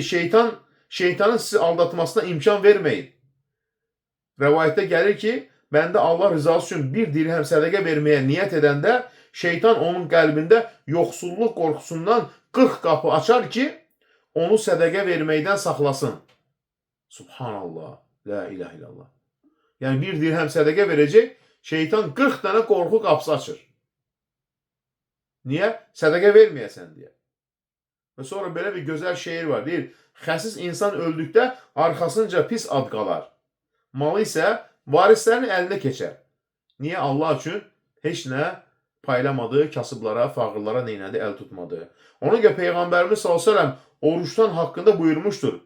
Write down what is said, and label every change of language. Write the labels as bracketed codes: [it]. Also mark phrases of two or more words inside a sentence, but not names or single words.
[az] Şeytanın sizi aldatmasına imkan verməyin. Rəvayətdə gəlir ki, bəndə Allah rızası üçün bir dirhəm sədəqə verməyə niyyət edəndə şeytan onun qəlbində yoxsulluq qorxusundan 40 qapı açar ki, onu sədəqə verməkdən saxlasın. Subhanallah. [ar] لا إله إلا الله. [tr] Yani bir dirhem sədəqə verecek, şeytan 40 tane korku kapısı açır. Niye? [az] Sədəqə verməyəsən [tr] diye. Ve sonra böyle bir güzel şehir var. [az] Deyir, xəsis insan öldükdə arkasınca pis ad qalar. Malı isə varislərin əlinə keçər. [tr] Niye? [az] Allah üçün heç nə paylamadı, kasıblara, fağırlara neynədi, əl tutmadı. Ona görə Peyğəmbərimiz [tr] s.ə.v oruçtan hakkında buyurmuştur.